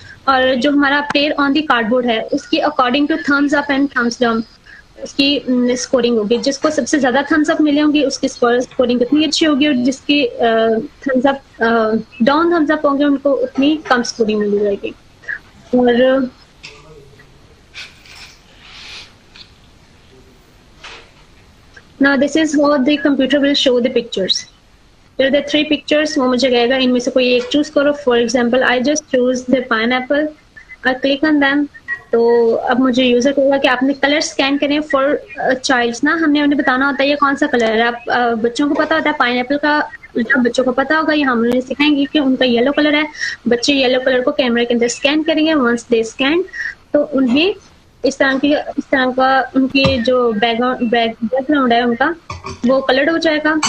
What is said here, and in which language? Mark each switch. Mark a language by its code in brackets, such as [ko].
[ur] اور جو ہمارا player on the card board ہے اس کی according to thumbs up and thumbs down اس کی اسکورنگ ہوگی. جس کو سب سے زیادہ تھمز اپ ملے ہوں گی اس کی اسکورنگ اتنی اچھی ہوگی, اور جس کی تھمز اپ ڈاؤن تھمز اپ ہوں گے ان کو اتنی کم اسکورنگ مل جائے گی. [en] اور now this is how the computer will show the pictures. There are the 3 pictures. [ur] وہ مجھے کہے گا ان میں سے کوئی ایک چوز کرو. [en] For example I just choose the pineapple. I click on them. [ur] تو اب مجھے یوزر کہے گا کہ آپ نے کلر اسکین کریں فار چائلڈس نا. ہم نے انہیں بتانا ہوتا ہے یہ کون سا کلر ہے. آپ بچوں کو پتا ہوتا ہے پائن ایپل کا, جب بچوں کو پتا ہوگا یہ ہم انہیں سکھائیں گے کہ ان کا یلو کلر ہے. بچے یلو کلر کو کیمرے کے اندر اسکین کریں گے. [en] once they scan [ur] تو انہیں اس طرح کا ان کی جو بیک گراؤنڈ ہے ان کا وہ کلرڈ ہو جائے گا.